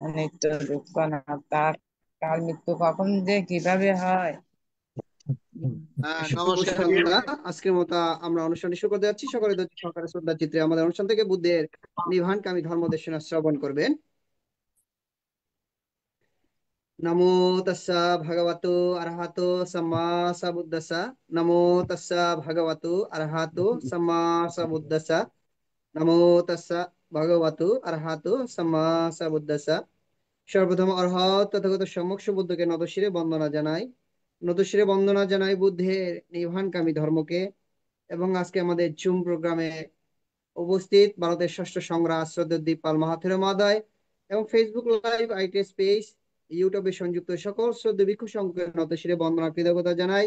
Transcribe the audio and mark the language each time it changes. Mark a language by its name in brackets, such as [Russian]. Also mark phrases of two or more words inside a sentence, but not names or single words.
[Bangla] নিত্য দুঃখ না, তার কাল মৃত্যু কখন যে কিভাবে হয়। শুভ নমস্কার সন্ধ্যা। বন্ধুরা। আজকের মতো আমরা অনুষ্ঠানটি শুরু করতে যাচ্ছি। সকলে ধৈর্য সহকারে শ্রদ্ধা চিত্রে আমাদের অনুষ্ঠান থেকে বুদ্ধের নির্বাণকামী ধর্মদেশনা শ্রবণ করবেন। [Pali] নমো তস্যা ভগবতো আরহাতো সাম্মা সাবুদ্দাসা। নমো তস্যা ভগবতো আরহাতো সাম্মা সাবুদ্দাসা। নমো তস্যা ভগবতো আরহাতো সাম্মা সাবুদ্দাসা। [Bangla] সর্বপ্রথম অর্হৎ তথাগত সম্যক বুদ্ধকে নতশিরে বন্দনা জানাই। নতশিরে বন্দনা জানাই বুদ্ধের নির্বাণকামী ধর্মকে। এবং আজকে আমাদের জুম প্রোগ্রামে উপস্থিত ভারতের ষষ্ঠ সংগ্রাম শ্রদ্ধেয় দীপাল মাহাথির মহোদয় এবং ফেসবুক লাইভ আইটি স্পেস ইউটিউবে সংযুক্ত সকল শ্রদ্ধেয় ভিক্ষু সংঘের নতশিরে বন্দনা কৃতজ্ঞতা জানাই।